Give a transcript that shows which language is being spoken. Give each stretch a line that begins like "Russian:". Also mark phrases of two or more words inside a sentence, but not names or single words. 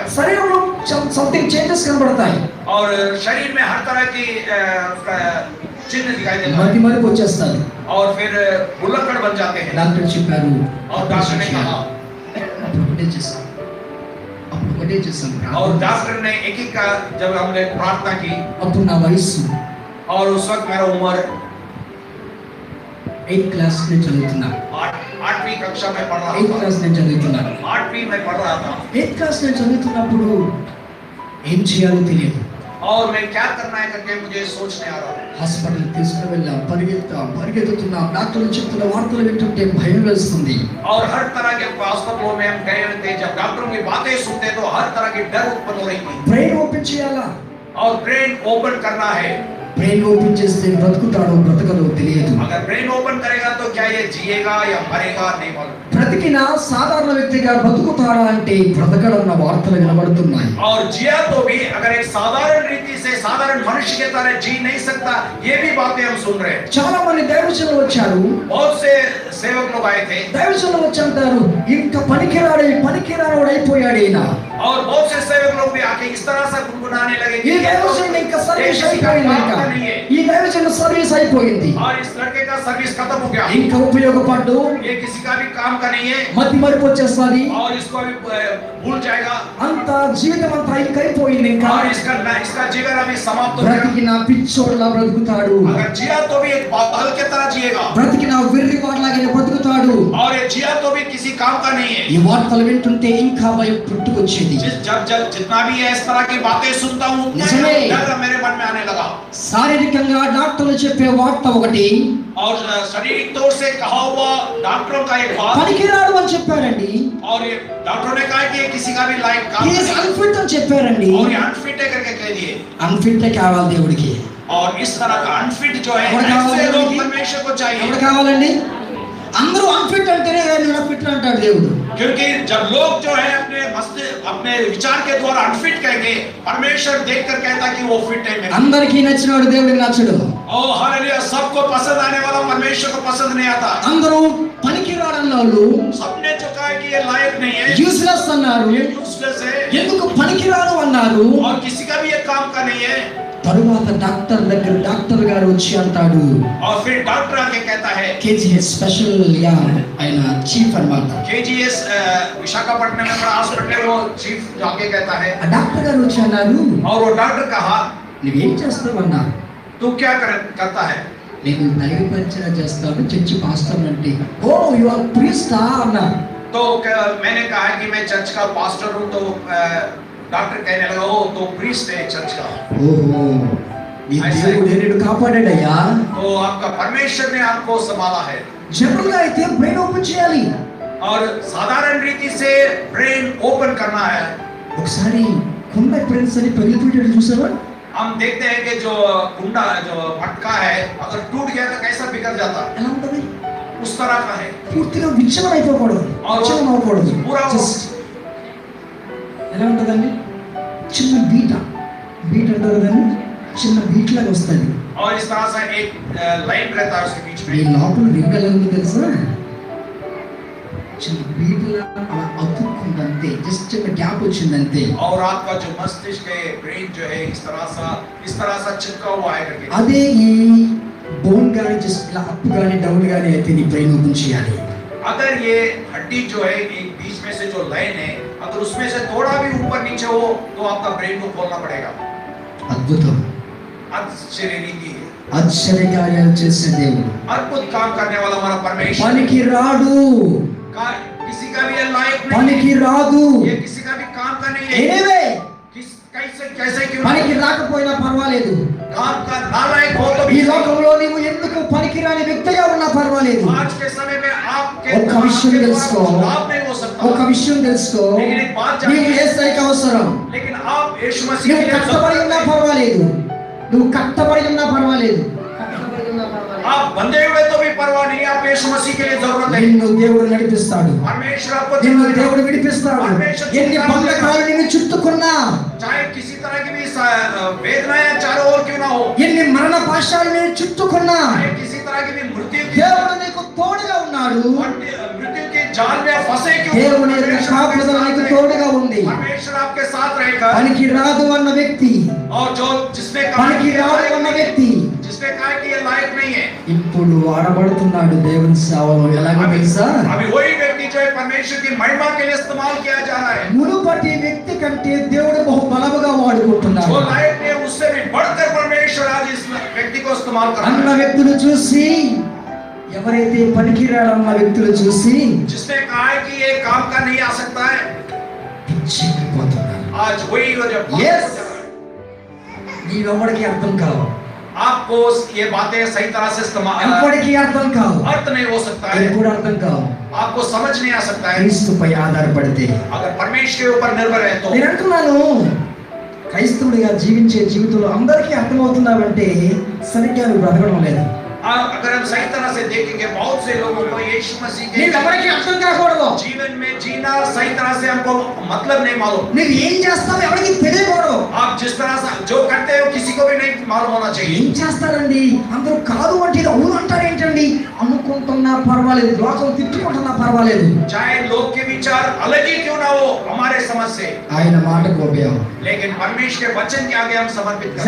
Telugu: శరీరంలో
English: something changes
Telugu: కనబడతాయి.
Hindi: और शरीर में हर तरह की चिन्ह दिखाई देता है
Telugu: మతి మరుపు వచ్చేస్తుంది.
Hindi: और फिर भुलक्कड़ बन जाते हैं।
Telugu: డాక్టర్ చెప్పారు,
Hindi: और डॉक्टर ने कहा
Telugu: అప్పుడు ఒకటే చేశాం
Hindi: और डॉक्टर ने एक का जब हमने प्रार्थना की
Telugu: అప్పుడు నా వయసు
Hindi: और उस वक्त मेरा उम्र
Telugu: 8th క్లాస్ నేను చదువుతున్నా.
Hindi: 8वीं कक्षा में पढ़ रहा 8th था।
Telugu: క్లాస్ నేను చదువుతున్నా.
Hindi: 8वीं में पढ़ रहा था
Telugu: 8th క్లాస్ నేను చదువుతున్నప్పుడు ఏం చేయాలో తెలియదు.
Hindi: और मैं क्या करना है करके मुझे सोचने आ रहा था।
Telugu: హాస్పిటల్ తీసుకుని వెళ్ళాం, పరిగెత్తుతున్నాం. డాక్టర్లు చెప్తున్న వార్తలు వింటుంటే భయం వేస్తుంది.
Hindi: और हर तरह के अस्पतालों में हम गए थे, जब डॉक्टरों की बातें सुनते तो हर तरह की डर उत्पन्न हो रही थी।
English: brain open
Telugu: చేయాలా?
Hindi: और
English: brain open
Hindi: करना है।
English: brain open
Telugu: చేస్తే బ్రతుకుతాడో బ్రతకదో తెలియదు.
Hindi: अगर
English: brain open
Hindi: करेगा तो क्या ये जिएगा या मरेगा नहीं मालूम।
Telugu: బ్రతికిన సాధారణ వ్యక్తిగా బ్రతుకుతాడా అంటే బ్రతకడన్న వార్తలు వినబడుతున్నాయి.
Hindi: और जिया तो भी अगर एक साधारण रीति से साधारण मनुष्य के तरह जी नहीं सकता, ये भी बातें हम सुन रहे हैं।
Telugu: చాలా మంది దైవజనులు వచ్చారు,
Hindi: बहुत से सेवक लोग आए थे
Telugu: దైవజనులు వచ్చి అంటారు, ఇంకా పనికిరాడు అయిపోయాడు ఈయన.
Hindi: और बहुत से सेवक लोग भी आके इस तरह से गुनगुनाने लगे
Telugu: ఈ దైవజనుడు ఇంకా సర్వీస్ అయిపోయింది, ఈ దైవజనుడు సర్వీస్ అయిపోయింది,
Hindi: और इस लड़के का सर्विस खत्म हो गया,
Telugu: ఇంకా ఉపయోగపడ్డు,
Hindi: ये किसी का भी काम का नहीं है
Telugu: మతి మరుపు వచ్చేస్తుంది,
Hindi: और इसको अभी भूल जाएगा
Telugu: అంత జీవితం అంతా అయిపోయింది. ఇంకా
Hindi: और इसका जीवन अभी समाप्त हो जाएगा।
Telugu: బ్రతికిన పిచ్చోడ్లా బ్రతుకుతాడు,
Hindi: अगर जिया तो भी एक पागल के तरह जिएगा
Telugu: బ్రతికిన వెర్రివాడ్లాగా బ్రతుకుతాడు.
Hindi: और ये जिया तो भी किसी काम का नहीं है।
Telugu: ఈ వార్తలు వింటుంటే ఇంకా భయం పుట్టుకొచ్చేది.
Hindi: जब जितना भी है इस तरह की बातें सुनता हूँ डर मेरे मन में आने लगा।
Telugu: శారీరకంగా డాక్టర్లు చెప్పే వార్త ఒకటి,
Hindi: और शारीरिक तौर से कहा हुआ डॉक्टरों का एक बात,
Telugu: పనికిరాడు అని చెప్పారండి,
Hindi: और ये डॉक्टरों ने कहा कि ये किसी का भी लायक काम नहीं है,
Telugu: అన్ఫిట్ అని చెప్పారండి.
Hindi: और ये अनफिट है करके कह दिए।
Telugu: అన్ఫిట్ కావాలి దేవుడికి.
Hindi: और इस तरह का अनफिट जो है और क्या ऐसे लोग बोलेंगे? परमेश्वर को चाहिए।
Telugu: ఎవరు కావాలండి? అందరూ అన్ఫిట్ అంటేనే నేను ఫిట్ అంటాడు దేవుడు.
Hindi: क्योंकि जब लोग जो है अपने विचार के द्वारा अनफिट कहेंगे, परमेश्वर देखकर कहता कि वो फिट है।
Telugu: అందరికీ నచ్చినవాడు దేవుడికి నచ్చడు.
Hindi: ओ हालेलुया, सबको पसंद आने वाला परमेश्वर को पसंद नहीं आता।
Telugu: అందరూ పనికిరాడన్న వాళ్ళు
Hindi: सबने जो कहा कि ये लायक नहीं है,
Telugu: యూస్లెస్ అన్నారు.
Hindi: ये यूजलेस है
Telugu: ఎందుకు పనికిరాడు అన్నారు?
Hindi: और किसी का भी ये काम का नहीं है।
Telugu: తరువాత డాక్టర్ గారు వచ్చి అంటాడు,
Hindi: और फिर डॉक्टर आके कहता है,
Telugu: కేజీఎస్ స్పెషల్ యా ఆయన చీఫ్ అన్నమాట.
Hindi: KGS विशाखापट्टनम में बड़ा हॉस्पिटल है, वो चीफ जाके कहता है।
Telugu: ఆ డాక్టర్ గారు వచ్చి అన్నారు,
Hindi: और वो डॉक्टर कहा
Telugu: నువ్వేం చేస్తావన్నా?
Hindi: तू क्या करता है?
Telugu: నేను దైవ పరిచర్య చేస్తాను, చర్చి పాస్టర్ అంటే. ఓ
English: you are priest
Telugu: అన్నా.
Hindi: तो मैंने कहा कि मैं चर्च का पास्टर हूँ। तो डॉक्टर कहने लगा, ओ तो प्रीस्ट है चर्च का।
Telugu: ఓహో, నీ దేవుడు నిన్ను కాపాడాడయ్యా.
Hindi: तो आपका परमेश्वर ने आपको संभाला है।
Telugu: జనరల్ గా అయితే
English: brain open
Telugu: చేయాలి,
Hindi: और साधारण रीति से
English: brain open
Hindi: करना है।
Telugu: ఒకసారి కుండ ప్రిన్స్ అని పగిలిపోయాడు చూసావా?
Hindi: हम देखते हैं कि जो कुंडा जो मटका है अगर टूट गया तो कैसा बिखर जाता है,
Telugu: ఎలా ఉంటది?
Hindi: उस तरह का है।
Telugu: పూర్తిగా విచ్ఛిన్నం అయిపోకూడదు, విచ్ఛిన్నం అవ్వకూడదు. Just ఎలా ఉంటదండి? చిన్న బీట్ అంటారు దాన్ని, చిన్న బీట్ లాగా వస్తుంది.
Hindi: और इस तरह से एक लाइन रहता है उसके बीच
Telugu: ఈ
Hindi: में।
Telugu: లోపల రింగ్ ఎలా ఉంది తెలుసా? చిన్న బీట్ లాగా అలా అతుక్కుందంతే, జస్ట్ చిన్న గ్యాప్ వచ్చిందంతే.
Hindi: और आपका जो मस्तिष्क है, ब्रेन जो है इस तरह सा चिपका हुआ है करके।
Telugu: అదే ఈ బోన్ గాని జస్ట్ ఇలా అప్ గాని డౌన్ గాని అయితే నీ
English: brain open
Telugu: చేయాలి.
Hindi: अगर ये हड्डी जो है एक बीच में से जो लाइन है, अगर उसमें से थोड़ा भी ऊपर नीचे हो तो आपका ब्रेन को खोलना पड़ेगा।
Telugu: అద్భుతం.
Hindi: आश्चर्य रीति है।
Telugu: ఆశ్చర్యకార్యాలు చేసే దేవుడు,
Hindi: अद्भुत काम करने वाला हमारा परमेश्वर।
Telugu: పనికి రాడు,
Hindi: किसी का भी ये लायक नहीं
Telugu: పనికి
Hindi: है,
Telugu: రాదు.
Hindi: ये किसी का भी काम का नहीं है।
Telugu: ఎనివే
Hindi: कैसे कैसे क्यों
Telugu: పనికి
Hindi: नहीं?
Telugu: రాకపోయినా పర్వాలేదు.
Hindi: काम का नालायक हो तो
Telugu: ఈ
Hindi: भी
Telugu: లోకంలో నీవు ఎందుకు పనికిరాని వ్యక్తిగా ఉన్నా పర్వాలేదు.
Hindi: आज के समय में आपके
Telugu: ఒక విషయం తెలుసుకో,
Hindi: लाभ नहीं हो सकता,
Telugu: ఒక విషయం తెలుసుకో, నీవు యేసయ్యకి అవసరం.
Hindi: लेकिन आप यीशु मसीह
Telugu: నువ్వు
Hindi: के लिए
Telugu: కట్టబడి ఉన్నా పర్వాలేదు, నువ్వు కట్టబడి ఉన్నా పర్వాలేదు,
Hindi: आप बंधे हुए तो भी परवाह नहीं, आप यीशु मसीह के लिए जरूरत है।
Telugu: నిన్ను దేవుడు నడిపిస్తాడు,
Hindi: परमेश्वर आपको
Telugu: నిన్ను
Hindi: चलाएगा।
Telugu: దేవుడు విడిపిస్తాడు. ఎన్ని బంధకాలు నిన్ను చుట్టుకున్నా,
Hindi: चाहे किसी तरह की भी वेदनाएं चारों ओर क्यों ना हो,
Telugu: ఎన్ని మరణ పాశాలు నిన్ను చుట్టుకున్నా,
Hindi: चाहे किसी तरह की भी मृत्यु की
Telugu: దేవుడు నీకు తోడుగా ఉన్నాడు.
Hindi: मृत्यु के जाल में फंसे क्यों,
Telugu: దేవుని యొక్క కాపుదల నీకు తోడుగా ఉంది.
Hindi: परमेश्वर आपके साथ रहेगा।
Telugu: పనికి రాదు అన్న వ్యక్తి,
Hindi: और जो जिसने
Telugu: పనికి రాదు అన్న వ్యక్తి
Hindi: जिसने कहा कि ये लायक नहीं है,
Telugu: ఇప్పుడు వాడబడుతున్నాడు దేవుని సేవలో. ఎలాగో తెలుసా,
Hindi: अभी वही व्यक्ति जो है परमेश्वर की महिमा के लिए इस्तेमाल किया जा रहा है।
Telugu: మునుపటి వ్యక్తి కంటే దేవుడు బహు బలముగా వాడుకుంటున్నాడు.
Hindi: जो लायक नहीं है उससे भी बढ़कर परमेश्वर आज इस व्यक्ति को इस्तेमाल कर
Telugu: అన్న
Hindi: रहा है।
Telugu: వ్యక్తులు చూసి, ఎవరైతే పనికిరాడన్న వ్యక్తులు చూసి
Hindi: जिसने कहा है कि ये काम का नहीं आ सकता है,
Telugu: పిచ్చెక్కిపోతున్నారు.
Hindi: आज वही वजह
Telugu: Yes. నీవెవడికి అర్థం కావు,
Hindi: आपको ये बातें सही तरह से इस्तेमाल
Telugu: ఎప్పటికీ అర్థం కావు,
Hindi: अर्थ नहीं हो सकता है,
Telugu: ఎప్పుడు అర్థం కావు.
Hindi: आपको समझ नहीं आ सकता है।
Telugu: క్రీస్తుపై ఆధారపడితే.
Hindi: अगर परमेश्वर के ऊपर निर्भर है तो
Telugu: నేను అంటున్నాను, క్రైస్తవుడిగా జీవించే జీవితంలో అందరికీ అర్థమవుతున్నావంటే సరిగ్గా నువ్వు బ్రతకడం లేదు.
Hindi: अगर हम सही तरह से देखेंगे बहुत से लोगों को यीशु मसीह
Telugu: నీకు ఎవరికి
Hindi: के
Telugu: అర్థం కాకూడదు.
Hindi: जीवन में जीना सही तरह से हमको मतलब नहीं मालूम।
Telugu: నువ్వు ఏం చేస్తావు ఎవరికి తెలియకూడదు.
Hindi: आप जिस तरह से जो करते हो किसी को भी नहीं मालूम होना चाहिए।
Telugu: ఏం చేస్తారండి, అందరూ కాదు అంటే ఇది అవును అంటారు ఏంటండి, అనుకుంటున్నా పర్వాలేదు, లోకం తిట్టుకుంటున్నా పర్వాలేదు,
Hindi: चाहे लोग के विचार अलग ही क्यों ना हो हमारे समझ से,
Telugu: ఆయన మాటకు ఉపయోగం.
Hindi: लेकिन परमेश्वर के वचन के आगे हम समर्पित करते हैं।